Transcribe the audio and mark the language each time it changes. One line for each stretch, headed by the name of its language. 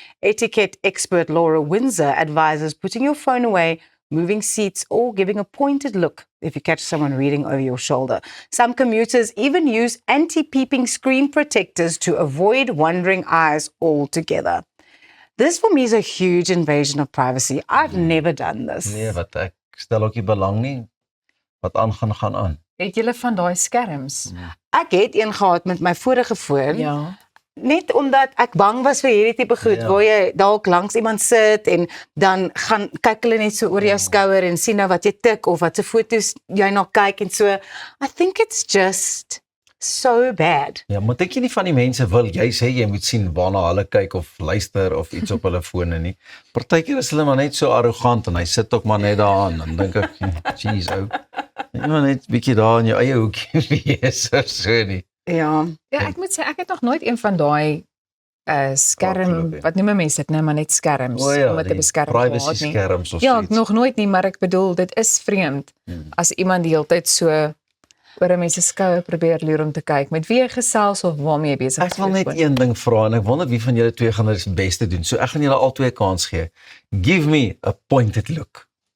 English: Etiquette expert Laura Windsor advises putting your phone away, moving seats, or giving a pointed look if you catch someone reading over your shoulder. Some commuters even use anti-peeping screen protectors to avoid wandering eyes altogether. This for me is a huge invasion of privacy. I've never done this.
Afrikaans: Nee, wat ek stel ook nie belang nie. Wat aangaan, gaan aan. Het julle van daai skerms? Ek het een gehad met my vorige foon, Ja. net omdat ek bang was vir hierdie tipe goed, Ja. waar jy dalk langs iemand sit en dan gaan kyk hulle net so oor jou skouer en sien nou wat jy tik of wat se foto's jy na kyk en so.
English: I think it's just so bad.
Afrikaans: Ja, maar dink jy nie van die mense wil jy sê jy moet sien waarna hulle kyk of luister of iets op hulle fone nie. Partykeer is hulle maar net so arrogant en hy sit ook maar net daar aan en dink ek, jeez ou. Jy moet net bietjie daar in jou eie hoekie wees of so nie. Ja. Ja, ek moet sê ek het nog nooit een van daai skerm, Ongelukkig. wat noem mense dit nou, maar net skerms om dit te beskerm
English: privacy
Afrikaans: gehad nie. skerms of Ja, so iets. nog nooit nie, maar ek bedoel dit is vreemd as iemand die hele tyd so oor 'n mens se skouer probeer loer om te kyk met wie jy gesels of waarmee jy besig is. Ek wil net een ding vra en ek wonder wie van julle twee gaan dit die beste doen. So ek gaan julle al twee 'n kans gee.
English: Give me a pointed look.